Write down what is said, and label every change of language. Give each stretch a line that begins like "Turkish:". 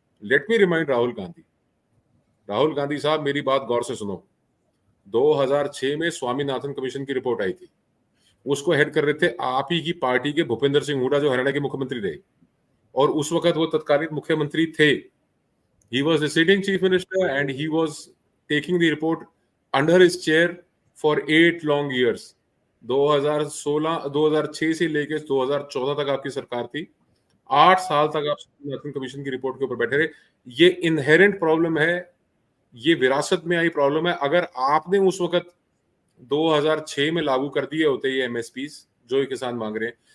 English: let me remind
Hindi: Rahul Gandhi साहब, मेरी बात गौर से सुनो। 2006 में स्वामीनाथन कमीशन की रिपोर्ट आई थी, उसको हेड कर रहे थे आप ही की पार्टी के भूपेंद्र सिंह हुड्डा, जो हरियाणा के मुख्यमंत्री रहे, और उस वक्त वो तत्कालीन मुख्यमंत्री थे।
English: He was the sitting chief minister and he was taking the report under his chair for 8 long years.
Hindi: 2006 से लेके 2014 तक आपकी सरकार थी। 8 साल तक आप स्वामीनाथन कमीशन की रिपोर्ट के ऊपर बैठे रहे। ये इनहेरेंट प्रॉब्लम है, ये विरासत में आई प्रॉब्लम है। अगर आपने उस वक्त 2006 में लागू कर दिए होते ये एमएसपीज जो ये किसान मांग रहे हैं,